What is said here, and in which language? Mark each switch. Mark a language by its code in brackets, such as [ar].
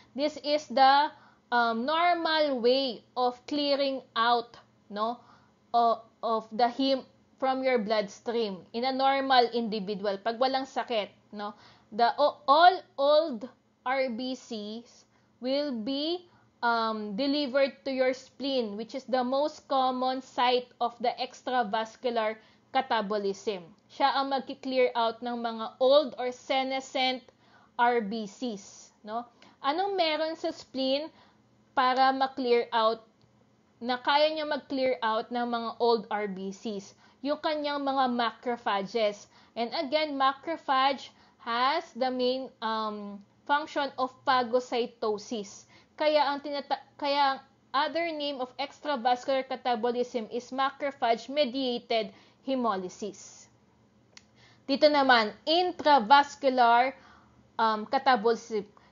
[en] This is the normal way of clearing out, no, of the heme from your bloodstream in a normal individual [tl] pag walang sakit, [en] no. All old RBCs will be delivered to your spleen, which is the most common site of the extravascular catabolism. [tl] Siya ang mag-clear out ng mga old or senescent RBCs, no? Anong meron sa spleen para ma-clear out, na kaya niya mag-clear out ng mga old RBCs? Yung kanyang mga macrophages. [en] And again, macrophage has the main function of phagocytosis. Kaya ang other name of extravascular catabolism is macrophage-mediated hemolysis. [tl] Dito naman, intravascular catabolism.